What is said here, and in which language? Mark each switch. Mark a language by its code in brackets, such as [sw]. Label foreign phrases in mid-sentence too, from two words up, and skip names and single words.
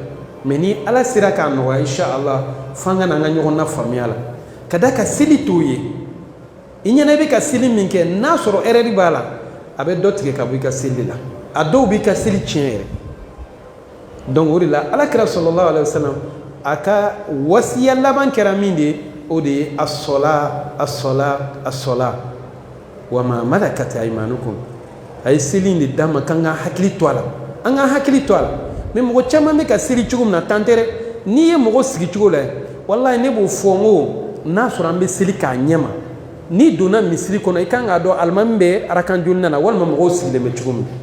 [bm] mais ni ala sera k'a nɔgɔya inshallah f'an ka na an ka ɲɔgɔn lafaamuya la ka da ka seli t'o ye i ɲɛna i bɛ ka seli min kɛ n'a sɔrɔ erreur b'a la a bɛ dɔ tigɛ ka bɔ i ka seli la a dɔw b'i ka seli tiɲɛ yɛrɛ donc o de la alakira [ar] صلى الله عليه وسلم [bm] a ka wasiya laban kɛra min de ye o de ye [ar] الصلاة الصلاة الصلاة وما ملكت أيمانكم [bm] a ye seli in de d'an ma k'an ka hakili to a la an ka hakili to a la mais mɔgɔ caman bɛ ka seli cogo min na tan tɛ dɛ n'i ye mɔgɔ sigi cogo la wallahi ne b'o fɔ n ko n'a sɔrɔ an bɛ seli k'a ɲɛ ma n'i donna misiri kɔnɔ i kan k'a dɔn alimami bɛ arakan joli na walima mɔgɔw sigilen bɛ cogo min